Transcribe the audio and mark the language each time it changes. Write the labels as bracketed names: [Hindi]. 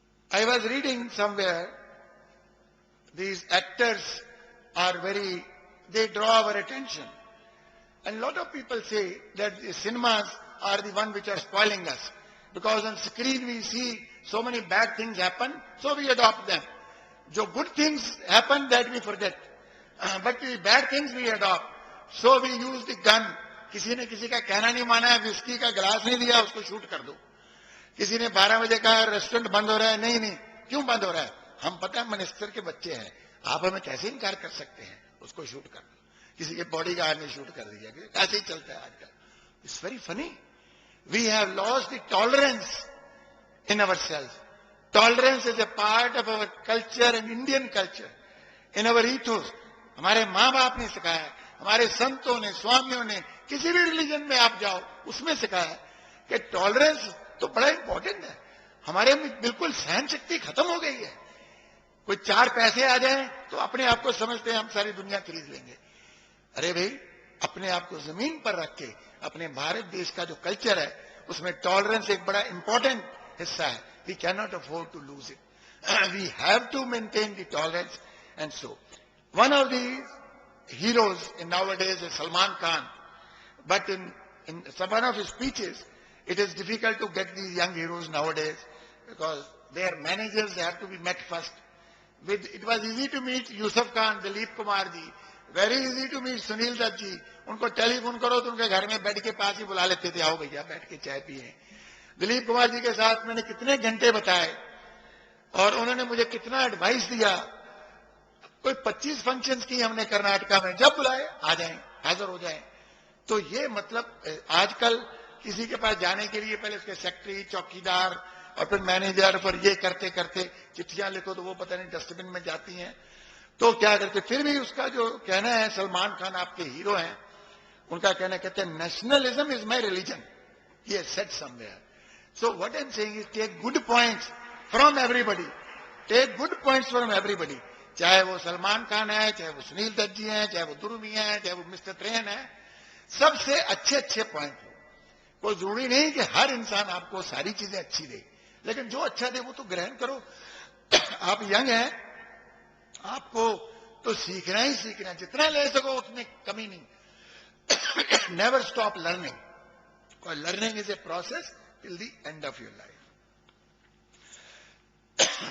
[English] I was reading somewhere, these actors are they draw our attention. And a lot of people say that the cinemas are the one which are spoiling us. Because on screen we see so many bad things happen, so we adopt them. जो good things happen, that we forget. But the bad things we adopt. So we use the gun. [Hindi] किसी ने किसी का कहना नहीं माना है, whisky का गिलास नहीं दिया, उसको शूट कर दो. किसी ने 12 बजे कहा रेस्टोरेंट बंद हो रहा है, नहीं क्यों बंद हो रहा है, हम पता है मिनिस्टर के बच्चे हैं, आप हमें कैसे इनकार कर सकते हैं, उसको शूट कर दो. किसी के बॉडीगार्ड ने शूट कर दिया. ऐसे ही चलता है आजकल. [English] It's very funny. We have lost the tolerance in ourselves. Tolerance is a part of our culture and Indian culture. In our ethos. [Hindi] हमारे माँ बाप ने सिखाया है, हमारे संतों ने, स्वामियों ने, किसी भी रिलीजन में आप जाओ, उसमें सिखाया है कि टॉलरेंस तो बड़ा इंपॉर्टेंट है. हमारे में बिल्कुल सहन शक्ति खत्म हो गई है. कोई 4 पैसे आ जाए तो अपने आप को समझते हैं हम सारी दुनिया खरीद लेंगे. अरे भाई, अपने आप को जमीन पर रख के अपने भारत देश का जो कल्चर है उसमें टॉलरेंस एक बड़ा इंपॉर्टेंट हिस्सा है. [English] We cannot afford to lose it. We have to maintain the tolerance. And so, one of the heroes in nowadays is Salman Khan. But in some one of his speeches, it is difficult to get these young heroes nowadays because their managers have to be met first. It was easy to meet Yusuf Khan, Dilip Kumar ji. Very easy to meet Sunil Dutt ji. [Hindi] उनको telephone करो तो उनके घर में bed के पास ही बुला लेते थे, आओ भैया बैठ के चाय पिए. दिलीप कुमार जी के साथ मैंने कितने घंटे बताए और उन्होंने मुझे कितना एडवाइस दिया. कोई 25 फंक्शंस की हमने कर्नाटका में, जब बुलाए आ जाएं, हाजिर हो जाएं. तो ये मतलब आजकल किसी के पास जाने के लिए पहले उसके सेक्रेटरी, चौकीदार और फिर मैनेजर, पर ये करते करते चिट्ठियां लिखो तो वो पता नहीं डस्टबिन में जाती हैं. तो क्या करते, फिर भी उसका जो कहना है, सलमान खान आपके हीरो हैं, उनका कहना कहते हैं [English] Nationalism is my religion. ये said somewhere. So what I'm saying is take good points from everybody. Take good points from everybody. [Hindi] चाहे वो सलमान खान है, चाहे वो सुनील दत्त जी हैं, चाहे वो दुर्मी है, चाहे वो मिस्टर ट्रेन है, सबसे अच्छे पॉइंट हो. कोई जरूरी नहीं कि हर इंसान आपको सारी चीजें अच्छी दे, लेकिन जो अच्छा दे वो तो ग्रहण करो. आप यंग हैं, आपको तो सीखना ही सीखना, जितना ले सको उतने कमी नहीं. [English] Never stop learning. Because learning is a process till the end of your life.